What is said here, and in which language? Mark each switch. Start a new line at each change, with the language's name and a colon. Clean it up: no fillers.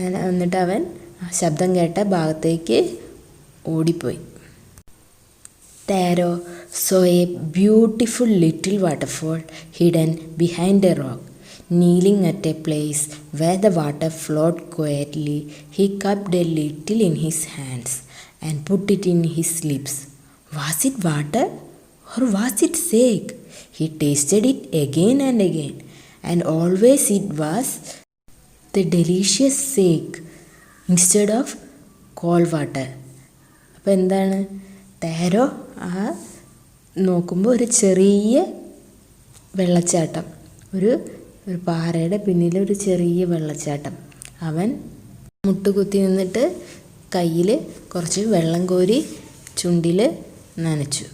Malayalam: എന്നിട്ട് അവൻ ശബ്ദം കേട്ട ഭാഗത്തേക്ക് ഓടിപ്പോയി.
English: Taro saw a beautiful little waterfall hidden behind a rock. Kneeling at a place where the water flowed quietly, he cupped a little in his hands and put it in his lips. Was it water or was it sake? He tasted it again and again, and always it was the delicious sake instead of cold water.
Malayalam: അപ്പോൾ എന്താണ്, താരോ ആ നോക്കുമ്പോൾ ഒരു ചെറിയ വെള്ളച്ചാട്ടം, ഒരു പാറയുടെ പിന്നിൽ ഒരു ചെറിയ വെള്ളച്ചാട്ടം. അവൻ മുട്ടുകുത്തി നിന്നിട്ട് കയ്യിൽ കുറച്ച് വെള്ളം കോരി ചുണ്ടിൽ നനച്ചു.